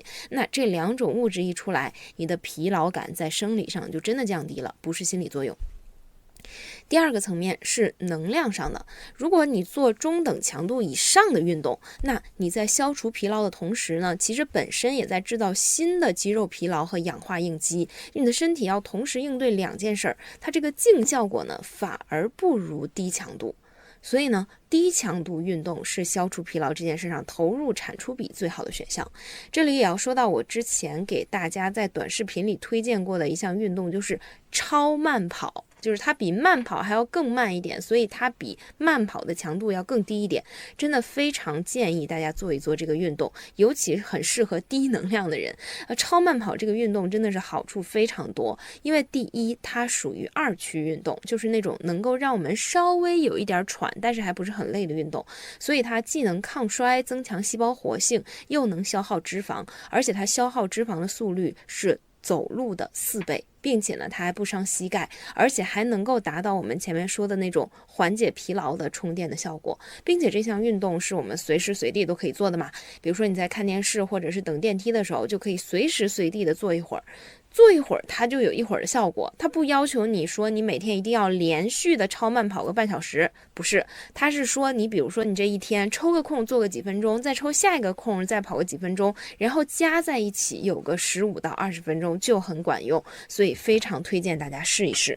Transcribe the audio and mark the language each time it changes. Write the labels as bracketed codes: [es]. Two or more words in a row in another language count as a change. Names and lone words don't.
[zh] 那这两种物质一出来，你的疲劳感在生理上就真的降低了，不是心理作用。第二个层面是能量上的，如果你做中等强度以上的运动，那你在消除疲勞的同時呢，其實本身也在製造新的肌肉疲勞和氧化應激，你的身體要同時應對兩件事，它這個淨效果呢反而不如低強度。所以呢，低強度運動是消除疲勞這件事上投入產出比最好的選項。這裡也要說到我之前給大家在短視頻裡推薦過的一項運動，就是超慢跑。就是它比慢跑還要更慢一點，所以它比慢跑的強度要更低一點，真的非常建議大家做一做這個運動，尤其是很適合低能量的人。超慢跑這個運動真的是好處非常多，因為第一，它屬於二區運動，就是那種能夠讓我們稍微有一點喘，但是還不是很累的運動，所以它既能抗衰，增強細胞活性，又能消耗脂肪，而且它消耗脂肪的速率是走路的4倍，並且呢它還不傷膝蓋，而且還能夠達到我們前面說的那種緩解疲勞的充電的效果，並且這項運動是我們隨時隨地都可以做的嘛，比如說你在看電視或者是等電梯的時候，就可以隨時隨地的做一會兒，做一會兒它就有一會兒的效果，它不要求你說你每天一定要連續的超慢跑個半小時，不是，它是說你比如說你這一天抽個空做個幾分鐘，再抽下一個空再跑個幾分鐘，然後加在一起有個15到20分鐘就很管用，所以非常推薦大家試一試。